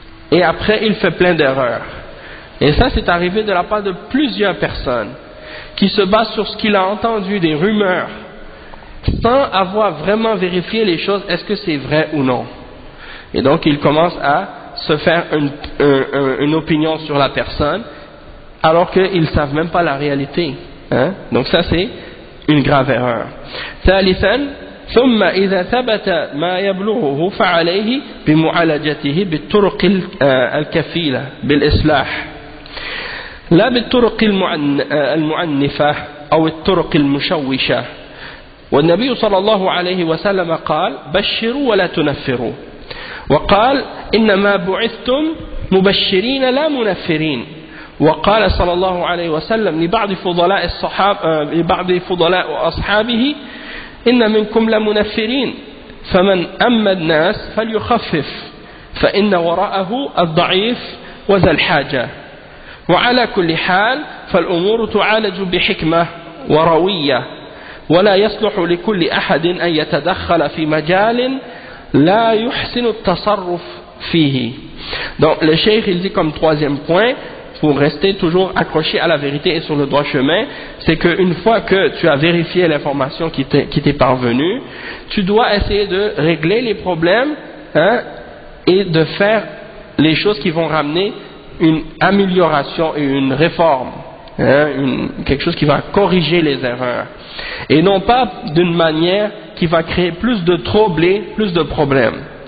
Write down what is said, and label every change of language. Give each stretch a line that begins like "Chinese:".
French: Et après, il fait plein d'erreurs. Et ça, c'est arrivé de la part de plusieurs personnes qui se basent sur ce qu'il a entendu, des rumeurs, sans avoir vraiment vérifié les choses, est-ce que c'est vrai ou non. Et donc, ils commencent à se faire une opinion sur la personne, alors qu'ils ne savent même pas la réalité. Donc ça, c'est une grave erreur.
Arabic: ثالثا ثم إذا ثبت ما يبلغه فعليه بمعالجته بالطرق الكفيلة بالإصلاح لا بالطرق المعنفة أو الطرق المشوشة. والنبي صلى الله عليه وسلم قال بشروا ولا تنفروا، وقال إنما بعثتم مبشرين لا منفرين. وقال صلى الله عليه وسلم لبعض فضلاء أصحابه إن منكم لمنفرين فمن أما الناس فليخفف فإن وراءه الضعيف وذا الحاجة. وعلى كل حال فالأمور تعالج بحكمة وروية ولا يصلح لكل أحد أن يتدخل في مجال لا يحسن التصرف فيه.
French: Donc le cheikh il dit comme troisième point, pour rester toujours accroché à la vérité et sur le droit chemin, c'est qu'une fois que tu as vérifié l'information qui t'est parvenue, tu dois essayer de régler les problèmes et de faire les choses qui vont ramener une amélioration et une réforme, quelque chose qui va corriger les erreurs, et non pas d'une manière qui va créer plus de troubles et plus de problèmes.